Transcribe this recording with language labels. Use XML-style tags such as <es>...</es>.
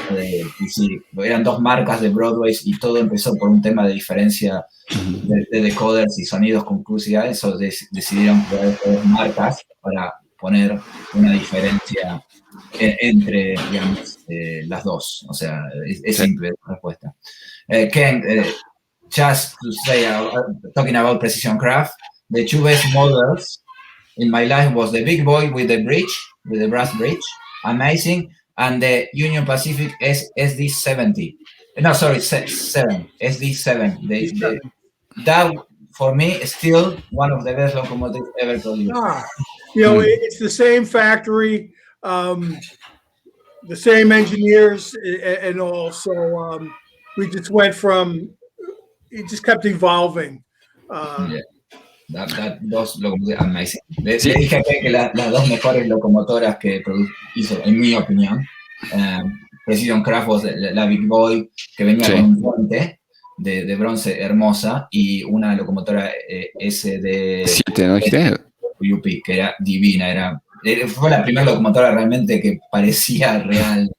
<es>Y sí, eran dos marcas de Broadway y todo empezó por un tema de diferencia de decoders y sonidos con QCI. Eso decidieron crear dos marcas para poner una diferencia entre, digamos, las dos. O sea, es simple la respuesta.</es> <en>Ken, just to say, talking about Precision Craft, the two best models in my life was the big boy with the bridge, with the brass bridge, amazing, and the Union Pacific SD70. No, sorry, 7, SD7. That, for me, is still one of the best locomotives ever produced. It's the same factory. the same engineers and all. So we just went from, it just kept evolving. Yeah. Those locomotives amazing.</en> <es>Le Sí, dije que las dos mejores locomotoras que hizo, en mi opinión, Precision Craft was la Big Boy, que venía sí. con un puente de bronce hermosa, y una locomotora SD 7, ¿no dijiste? UP, que era divina, fue la primera locomotora realmente que parecía real.</es>